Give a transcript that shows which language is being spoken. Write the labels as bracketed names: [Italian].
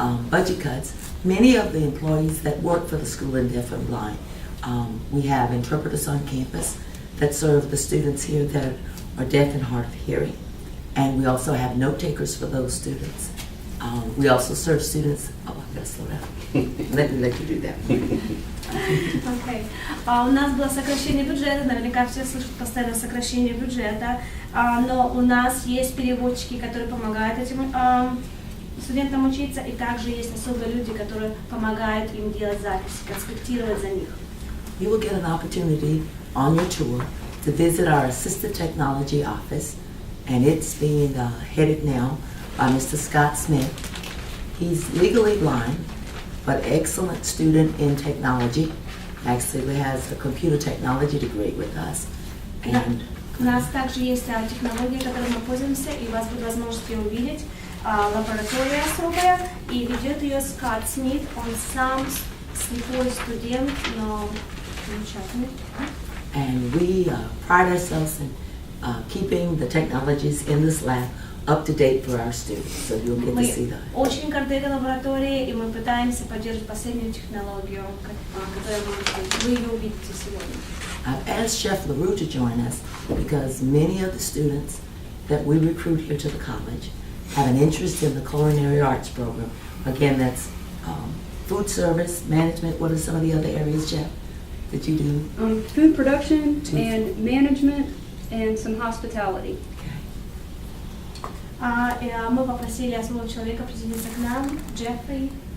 [English] Budget cuts, many of the employees that work for the School of Deaf and Blind, we have interpreters on campus that serve the students here that are deaf and hard of hearing. And we also have note takers for those students. We also serve students, I gotta slow down. Let you do that. Okay. [Russian] У нас было сокращение бюджета, наверняка все слышат постоянно сокращение бюджета, но у нас есть переводчики, которые помогают этим студентам учиться, и также есть особые люди, которые помогают им делать записи, конспектировать за них. [English] You will get an opportunity on your tour to visit our Assistive Technology office, and it's being headed now by Mr. Scott Smith. He's legally blind, but excellent student in technology. Actually has a computer technology degree with us. And [Russian] у нас также есть технологии, которыми мы пользуемся, и у вас будет возможность ее увидеть. Лаборатория особая, и ведет ее Скотт Смит. Он сам слепой студент, но замечательный. [English] And we pride ourselves in keeping the technologies in this lab up to date for our students, so you'll get to see that. [Russian] Мы очень горды этой лабораторией, и мы пытаемся поддерживать последнюю технологию, которую вы ее увидите сегодня. [English] I've asked Chef LaRue to join us because many of the students that we recruit here to the college have an interest in the culinary arts program. Again, that's food service, management. What are some of the other areas, Jeff, that you do? Food production and management and some hospitality. [Russian] Мы попросили особого человека присоединиться к нам, Джеффри